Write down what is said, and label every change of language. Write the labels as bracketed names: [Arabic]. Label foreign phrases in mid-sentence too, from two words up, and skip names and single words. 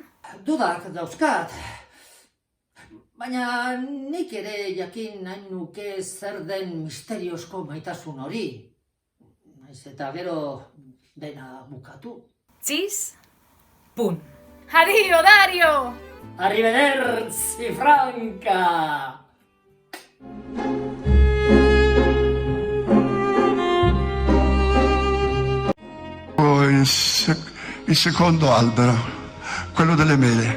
[Basque] Dudak dauzkat. Baina nik ere jakin nahi nuke zer den misteriozko maitasun hori. Naiz eta gero dena bukatu. Txiz, pun. Adio, Dario! [Italian] Arrivederci, Franca! Il secondo albero, quello delle mele.